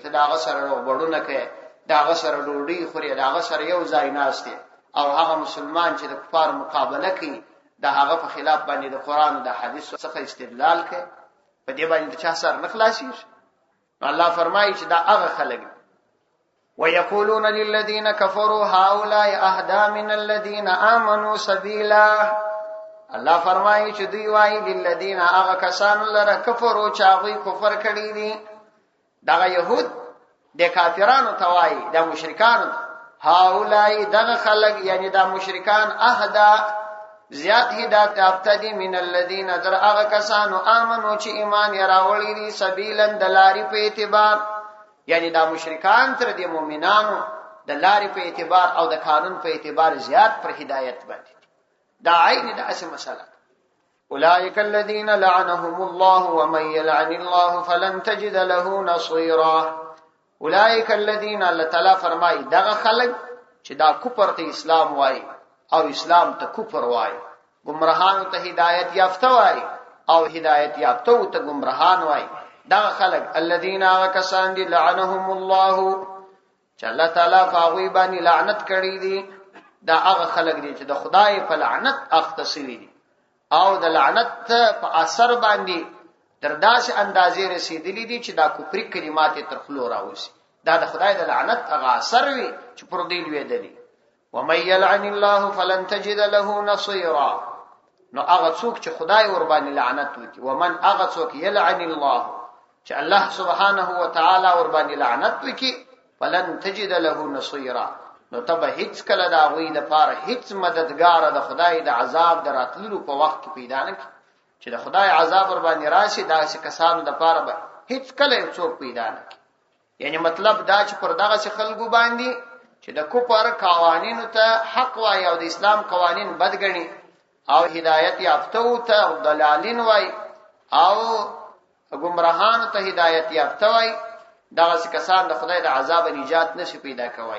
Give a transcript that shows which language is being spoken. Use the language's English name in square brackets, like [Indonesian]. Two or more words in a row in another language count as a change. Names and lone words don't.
[Pashto] ته داغه سره وړونه کې، داغه سره ډوډۍ خوري، داغه سره یو ځای ناشته، او هغه مسلمان چې د کفار مقابله کوي دا هغه په خلاف باندې د قران او د حدیث څخه استدلال کوي، په دې باندې چا سر نه خلاصي. الله فرمایي چې دا هغه خلک [Arabic] ويقولون للذين كفروا هؤلاء اهدى من الذين امنوا سبيلا. [Pashto] الله فرمایي چې دوی وایي للذین هغه کسان لره کفرو چې هغه کفر کړی دي، دا يهود د کافرانو توای، د مشرکانو. هؤلاء دغه خلق یعنی دا مشرکان اهدى زیات هدایت یافته دي [Arabic] من الذين [Pashto] در هغه کسانو امنو چې ایمان یې راوړی دي سبیلن د لارې په اعتبار، یعنی دا مشرکان تر دې مؤمنانو د لارې په اعتبار او د قانون په اعتبار زیات پر هدایت باندې. دا عین دا اسه مسله. [Arabic] اولئک الذین لعنهم الله ومن يلعن الله فلن تجد له نصيرا. اولئک الذین [Pashto] الله تعالی فرمای دغه خلق چې دا کفر ته اسلام وای او اسلام ته کفر وای، گمراهان ته هدایت یافته وای او هدایت یافته ته گمراهان وای. دغه خلق الذین کسان دي [Arabic] لعنهم الله [Pashto] چې الله تعالی فاغوی باندې لعنت کړی دي. دا هغه خلق دي چې د خدای په لعنت اختصری دي او د لعنت په اثر باندې تر داسې اندازې رسیدلی دي چې دا کفر کلمات تر خلو راوځي. دا د خدای د لعنت هغه اثر وي چې پر دې لویدلی. [Arabic] ومن يلعن الله فلن تجد له نصيرا. [Pashto] نو هغه څوک چې خدای ور باندې لعنت وکي، ومن هغه څوک [Arabic] يلعن الله [Pashto] چې الله سبحانه و تعالی ور باندې لعنت وکي، [Arabic] فلن تجد له نصيرا. [Pashto] نو تبه هیڅ کله دا غوی د پاره هیڅ مددگار د خدای د عذاب دراتلو په وخت کې پیدا نه کی چې د خدای عذاب ور باندې راشي. دا څه کسانو د پاره به هیڅ کله څوک پیدا نه کی. یعنی مطلب دا چې پر دغه خلکو باندې چې د کفر قوانینو ته حق وای او د اسلام قوانین بدګنی او هدایت یافته ته دلالین وای او گمراهان ته هدایت یافته وای، دا کسان د خدای د عذاب نجات نشي پیدا کوي.